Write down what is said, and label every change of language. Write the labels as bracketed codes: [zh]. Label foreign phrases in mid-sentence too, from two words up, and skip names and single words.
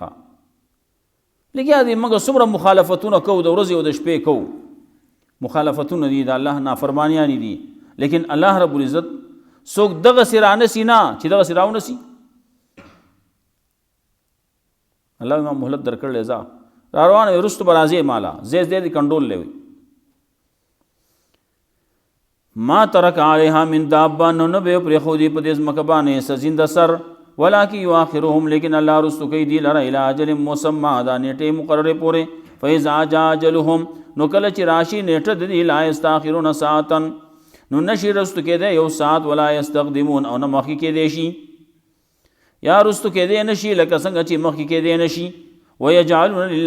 [ps] ښه لګیا دی، موږ څومره مخالفتونه کوو، د ورځې او د شپې کوو، مخالفتونه دي، د الله نافرمانیانې دي. لیکن الله رب العزت څوک دغسې رانسي نه چې دغسې راونسي. الله ما مهلت درکړلی، ځه را روانه وي، وروسته به راځې ماله، ځای ځای دې کنډول دی. [ar] ما ترک علیها من دابه، [ps] نو نه به یې پرېښودي په دې ځمکه باندې څه زنده سر. [ar] ولکن یؤخرهم، [ps] لیکن الله رستو کوي دی لره [ar] الی اجل مسمی، [ps] دا نیټې مقررې پورې. [ar] فاذا جاء اجلهم، [ps] نو کله چې راشي نیټه د دې، [ar] لا یستاخرون ساعتا، [ps] نو نشي رستو کېدی یو ساعت، [ar] ولا یستقدمون، [ps] او نه مخکې کېدی شي یا رستو کېدی نشي، لکه څنګه چې مخکې کېدی نشي.